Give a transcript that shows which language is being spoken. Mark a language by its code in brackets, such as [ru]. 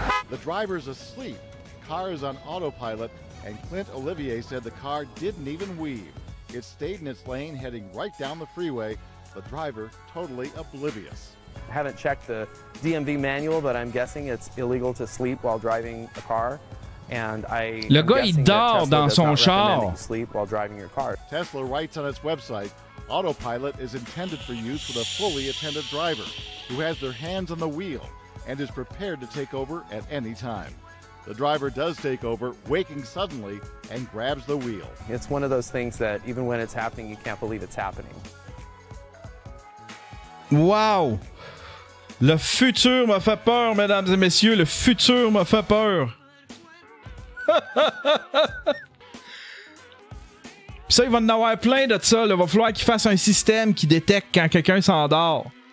[en] The driver's asleep, car is on autopilot, and Clint Olivier said the car didn't even weave. It stayed in its lane heading right down the freeway, the driver totally oblivious. I haven't checked the DMV manual, but I'm guessing it's illegal to sleep while driving a car. And [fr] Le gars, il dort dans son char. [en] Sleep while driving your car. Tesla writes on its website, autopilot is intended for use with a fully attended driver who has their hands on the wheel and is prepared to take over at any time. The driver does take over, waking suddenly, and grabs the wheel. It's one of those things that even when it's happening, you can't believe it's happening. Wow! [fr] Le futur m'a fait peur, mesdames et messieurs. Le futur m'a fait peur. Pis ça, il va en avoir plein de ça. Il va falloir qu'il fasse un système qui détecte quand quelqu'un s'endort.